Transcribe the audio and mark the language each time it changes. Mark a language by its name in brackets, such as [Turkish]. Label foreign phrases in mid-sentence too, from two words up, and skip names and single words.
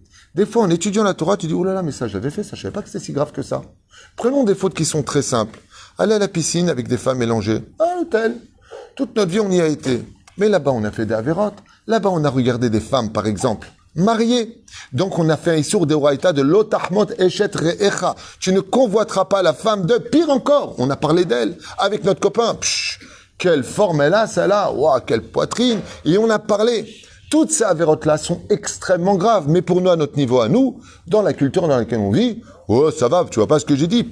[French] Des fois, en étudiant la Torah, tu dis, oh là là, mais ça j'avais fait, ça je savais pas que c'était si grave que ça. Prenons des fautes qui sont très simples. Aller à la piscine avec des femmes mélangées. À l'hôtel. Toute notre vie, on y a été. Mais là-bas, on a fait des avérotes. Là-bas, on a regardé des femmes, par exemple, mariées. Donc, on a fait un issour de Oraïta de [Hebrew] לא תחמוד אשת רעך. [French] Tu ne convoiteras pas la femme de pire encore. On a parlé d'elle avec notre copain. Psh, quelle forme elle a, celle-là. Ouah, quelle poitrine. Et on a parlé. Toutes ces avérotes-là sont extrêmement graves. Mais pour nous, à notre niveau, à nous, dans la culture dans laquelle on vit, oh, ça va, tu vois pas ce que j'ai dit.